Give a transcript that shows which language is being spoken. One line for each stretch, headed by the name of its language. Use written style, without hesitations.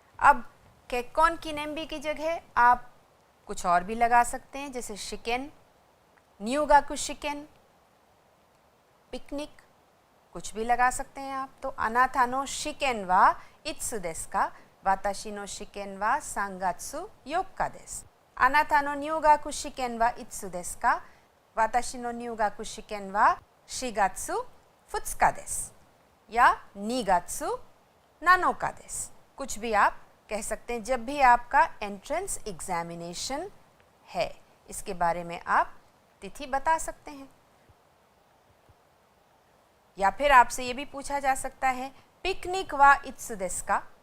Hindi: अब केक्कोन किनेम्बी की जगह आप कुछ और भी लगा सकते हैं, जैसे शिकेन, न्यूगाकु शिकेन, पिकनिक, कुछ भी लगा सकते हैं आप। तो
Japanese: अनाथानो शिकेन वा इत्सु देसु का, वाताशी नो शिकेन वा 3月4日です。あなたの入学試験はいつですか？私の入学試験は4月2日です。 या 2月7日です।
Hindi: कुछ भी आप कह सकते हैं जब भी आपका एंट्रेंस एग्जामिनेशन है, इसके बारे में आप तिथि बता सकते हैं। या फिर आपसे ये भी पूछा जा सकता है,
Japanese: पिकनिक वा इत्सु देसु का?